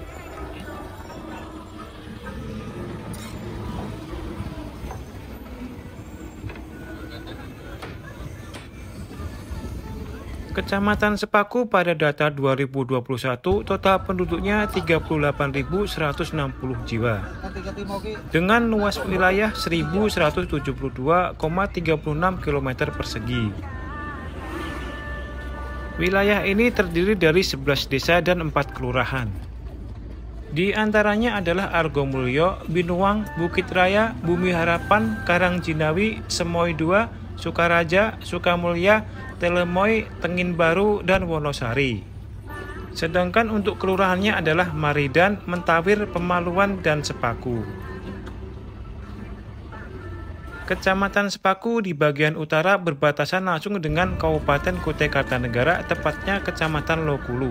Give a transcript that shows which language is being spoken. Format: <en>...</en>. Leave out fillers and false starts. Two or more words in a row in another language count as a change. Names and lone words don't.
<id>Kecamatan Sepaku pada data 2021 total penduduknya 38.160 jiwa dengan luas wilayah 1.172,36 km persegi. Wilayah ini terdiri dari 11 desa dan 4 kelurahan. Di antaranya adalah Argomulyo, Binuang, Bukit Raya, Bumi Harapan, Karangjinawi, Semoy 2, Sukaraja, Sukamulya, Telemoy, Tengin Baru, dan Wonosari. Sedangkan untuk kelurahannya adalah Maridan, Mentawir, Pemaluan, dan Sepaku. Kecamatan Sepaku di bagian utara berbatasan langsung dengan Kabupaten Kutai Kartanegara, tepatnya Kecamatan Lokulu.</id>